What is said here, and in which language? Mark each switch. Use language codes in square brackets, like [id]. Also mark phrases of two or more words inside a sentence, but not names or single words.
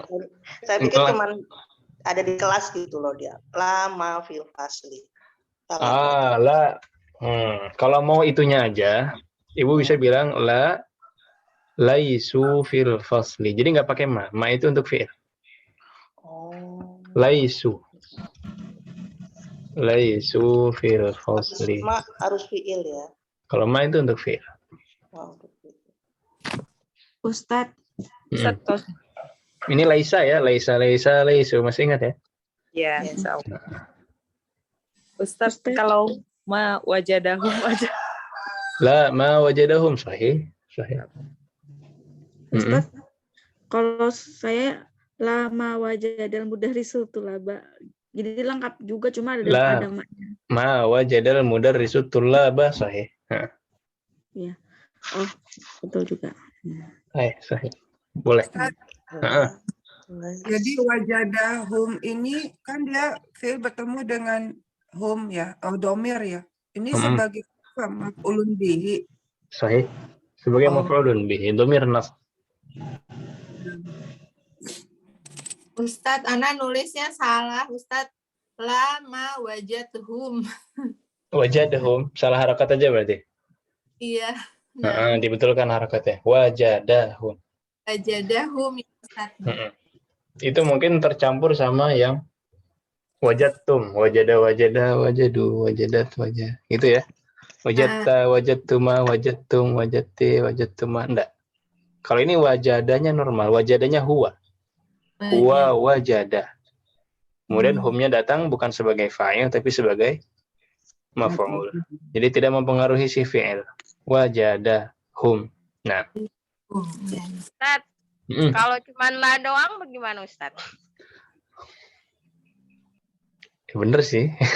[id] saya pikir cuman ada di kelas gitu loh dia. [ar] لما في الفصل. [id] Lah. Kalau mau itunya aja, ibu bisa bilang [ar] ليس في الفصل. [id] Jadi nggak pakai ma. Ma itu untuk fiil. Oh. [ar] ليس في الفصل. [id] Ma harus fiil ya. Kalau ma itu untuk fiil. Ustadz. Ini laisa ya, laisu. Masih ingat ya? Ya, Ustaz, kalau [ar] ما وجدهم [id] aja. [ar] لا ما وجدهم صحيح. [id] Ustaz, kalau saya [ar] لما وجد المدرس الطلاب. [id] Jadi lengkap juga, cuma ada maknya. [ar] ما وجد المدرس الطلاب صحيح. [id] Iya. Oh, betul juga. Sahih. Boleh. Jadi wajadahum ini kan dia fi'il bertemu dengan hum ya, domir ya. Ini sebagai [ar] مفعول به. [id] Sahih. Sebagai [ar] مفعول به, ضمير نصب. [id] Ustadz, Ana nulisnya salah. [ar] Ustadz, لما وجدهم. [id] Wajadahum, salah harakat aja berarti. Iya. Dibetulkan harakatnya. Wajadahum. Wajadahum, Ustadz. Itu mungkin tercampur sama yang [ar] وجدتم، وجدوا، وجدت, [id] gitu ya. [ar] وجدتَ، وجدتما، وجدتم، وجدتِ، وجدتما. [id] Enggak. Kalau ini wajadanya normal, wajadanya huwa. [ar] هو وجد. [id] Kemudian humnya datang bukan sebagai fa'il tapi sebagai maf'ul. Jadi tidak mempengaruhi si fi'il. [ar] وجد هم. Nah. [id] Ustaz, kalau cuma la doang bagaimana Ustaz? Ya bener sih.